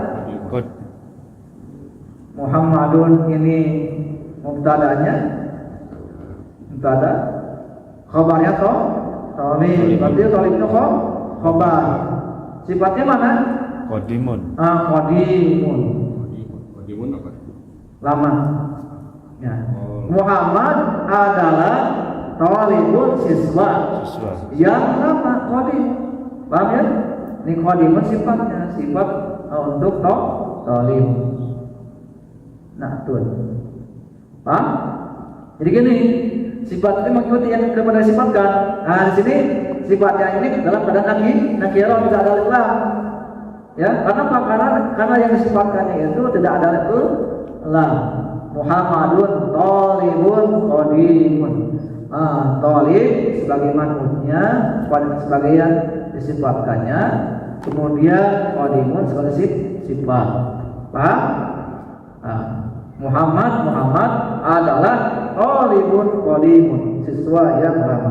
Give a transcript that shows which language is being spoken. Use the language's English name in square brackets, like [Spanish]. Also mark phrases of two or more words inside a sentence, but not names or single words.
[Indonesian] Muhammadun ini mubtadanya. Mubtada. Khabarnya Tolib. Berarti Tolib itu khabar. Sifatnya mana? Qadimun. Qadimun apa? Lama. Ya. Muhammad adalah Tolibun siswa. Yang lama qadim. Paham ya? Ini qadimun sifatnya, sifat untuk Tolib. Nah, tuh. Paham? Jadi gini, sifat itu mengikuti yang kepada sifatkan. Nah, di sini sifatnya ini dalam keadaan nakirah tidak ada alif lam. Ya, karena apa? Karena yang disifatkannya itu tidak ada alif lam. [Arabic] Muhammadun Tolibun Qadimun. [Indonesian] Tolib sebagai manutnya, sebagai yang disifatkannya, kemudian Qadimun sebagai sifat. Paham? Muhammad adalah [Arabic] Tolibun Qadimun, [Indonesian] siswa yang lama.